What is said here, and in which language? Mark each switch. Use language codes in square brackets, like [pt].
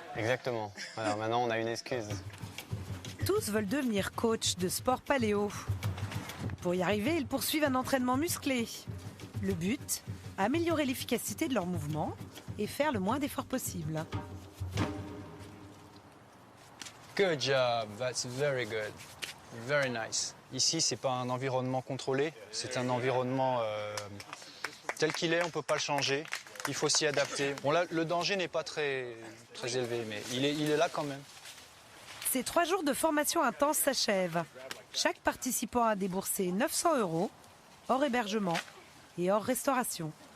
[fr] Exactement. Alors maintenant, on a une excuse. Tous veulent devenir coach de sport paléo. Pour y arriver, ils poursuivent un entraînement musclé. Le but, améliorer l'efficacité de leurs mouvements et faire le moins d'efforts possible. [en] Good job, that's very good, very nice. [fr] Ici, c'est pas un environnement contrôlé, c'est un environnement tel qu'il est, on peut pas le changer. Il faut s'y adapter. Bon là, le danger n'est pas très élevé, mais il est là quand même. Ces 3 jours de formation intense s'achèvent. Chaque participant a déboursé 900 €, hors hébergement et hors restauration.